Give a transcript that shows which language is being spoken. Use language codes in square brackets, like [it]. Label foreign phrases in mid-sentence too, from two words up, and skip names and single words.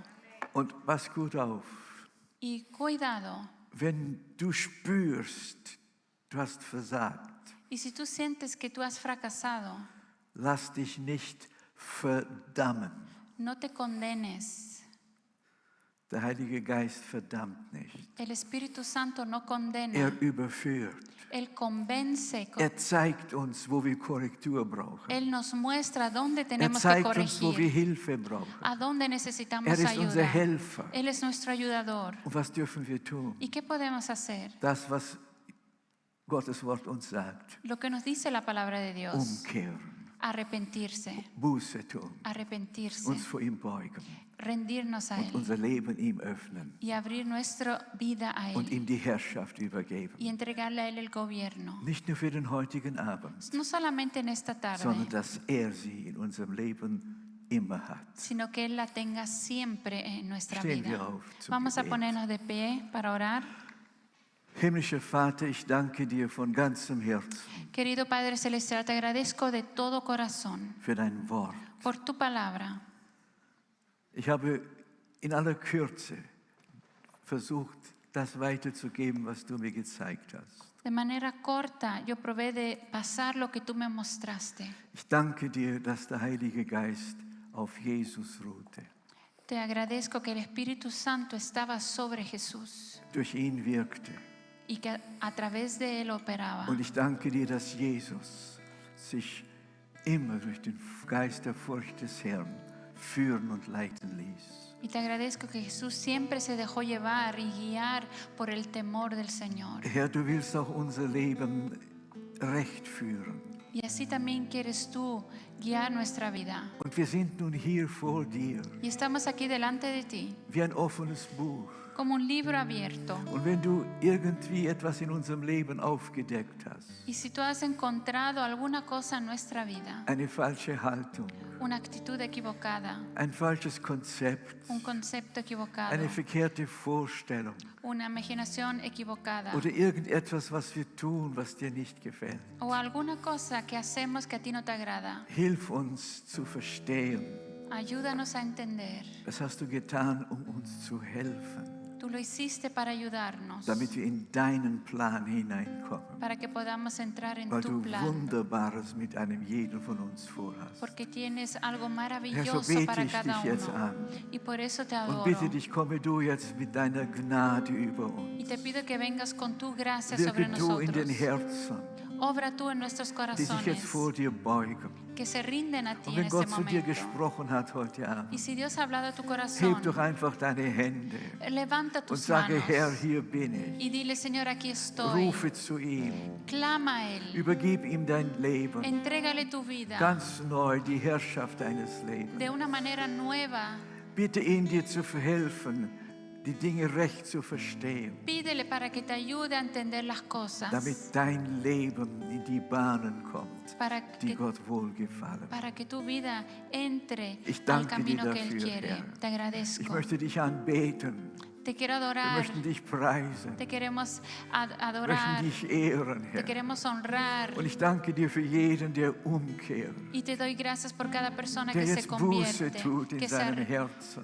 [de] Und pass gut auf, [es] Y cuidado, [de] wenn du spürst, du hast versagt, [es] y si tú sientes que tú has fracasado, [de] lass dich nicht verdammen. [es] no te condenes. [de] Der Heilige Geist verdammt nicht. [es] El Espíritu Santo no condena. [de] Er überführt. [es] Él convence. [de] Er zeigt uns, wo wir Korrektur brauchen. [es] Él nos muestra dónde [de] Er [es] tenemos que [de] zeigt uns, wo wir [es] corregir, [de] Hilfe brauchen. [es] a dónde necesitamos [de] Er ist unser [es] ayuda. [de] Helfer. [es] Él es nuestro ayudador. [de] Und was dürfen wir tun? [es] ¿Y qué podemos hacer? [de] Das, was Gottes Wort uns sagt. [es] Lo que nos dice la palabra de Dios. [de] Umkehren, [es] Arrepentirse. [de] Buße tun, [es] Arrepentirse. [de] uns vor ihm beugen [es] Rendirnos a [de] und [es] Él. [de] unser Leben ihm öffnen [es] Y abrir nuestra vida a [de] und [es] Él. [de] ihm die Herrschaft übergeben. [es] Y entregarle a Él el gobierno. [de] Nicht nur für den heutigen Abend, [es] No solamente en esta [de] sondern [es] tarde, [de] dass er sie in unserem Leben immer hat. [es] sino que Él la tenga siempre en nuestra [de] Stehen wir [es] vida. [de] auf zum [es] Vamos a [de] Gebet. [es] ponernos de pie para orar. [de] Himmlischer Vater, ich danke dir von ganzem Herzen [es] Querido Padre Celestial, te agradezco de todo corazón [de] für dein Wort. [es] por tu palabra. [de] Ich habe in aller Kürze versucht, das weiterzugeben, was du mir gezeigt hast. [es] De manera corta, yo probé de pasar lo que tú me mostraste. [de] Ich danke dir, dass der Heilige Geist auf Jesus ruhte. [es] Te agradezco que el Espíritu Santo estaba sobre Jesús [de] Durch ihn wirkte. [es] y que a través de Él operaba. [de] Und ich danke dir, dass Jesus sich immer durch den Geist der Furcht des Herrn führen und leiten ließ. [es] Y te agradezco que Jesús siempre se dejó llevar y guiar por el temor del Señor. [de] Herr, du willst auch unser Leben recht führen. [es] Y así también quieres tú guiar nuestra vida. [de] Und wir sind nun hier vor dir, [es] Y estamos aquí delante de ti, [de] wie ein offenes Buch. [es] como un libro abierto. [de] Und wenn du irgendwie etwas in unserem Leben aufgedeckt hast, [es] Y si tú has encontrado alguna cosa en nuestra vida, [de] eine falsche Haltung, [es] una actitud equivocada, [de] ein falsches Konzept, [es] un concepto equivocado, [de] eine verkehrte Vorstellung [es] una imaginación equivocada [de] oder irgendetwas, was wir tun, was dir nicht gefällt, [es] o alguna cosa que hacemos que a ti no te agrada, [de] hilf uns zu verstehen, [es] Ayúdanos a entender. [de] Das hast du getan, uns zu helfen, [es] Tú lo hiciste para ayudarnos, [de] damit wir in deinen Plan hineinkommen. [es] para que podamos entrar en [de] Weil [es] tu [de] du [es] plan. [de] Wunderbares mit einem jeden von uns vorhast. [es] Porque tienes algo [de] Herr, so [es] maravilloso [de] bete [es] para [de] ich [es] cada [de] dich jetzt [es] uno. [de] an. [es] Y por eso te [de] Und [es] adoro. [de] bitte dich, komme du jetzt mit deiner Gnade über [es] Y [de] uns. [es] te pido que vengas con tu gracia sobre [de] Wirke du in den [es] nosotros. [de] Herzen, [es] Obra tú en nuestros [de] die sich jetzt vor [es] corazones, [de] dir beugen. [es] que se rinden a ti [de] Und [es] en [de] wenn [es] este [de] Gott zu dir [es] momento. [de] gesprochen hat heute Abend, [es] Y si Dios ha hablado a tu [de] heb [es] corazón, [de] doch einfach deine Hände [es] levanta [de] und [es] tus [de] sage, [es] manos [de] Herr, hier bin ich. [es] y dile, Señor, aquí estoy. [de] Rufe zu ihm, [es] Clama a Él. [de] übergib ihm dein Leben, [es] Entrégale tu vida [de] ganz neu die Herrschaft deines Lebens. [es] de una manera nueva. [de] Bitte ihn, dir zu verhelfen, die Dinge recht zu verstehen, [es] Pídele para que te ayude a entender las cosas, [de] damit dein Leben in die Bahnen kommt, [es] para [de] die [es] que, [de] Gott wohlgefallen. [es] para que tu vida entre [de] Ich [es] al [de] danke [es] camino [de] dir [es] que Él [de] dafür, [es] quiere. [de] Herr. [es] Te [de] Ich [es] agradezco. [de] möchte dich anbeten, [es] Te quiero [de] wir [es] adorar. [de] möchten dich preisen, [es] Te queremos [de] wir möchten [es] adorar. [de] dich ehren, [es] Te [de] Herr. [es] queremos honrar. [de] Und ich danke dir für jeden, der umkehrt, [es] Y te doy gracias por cada persona [de] der [es] que se [de] jetzt Buße [es] convierte, [de] tut in [es] que [de] seinem Herzen,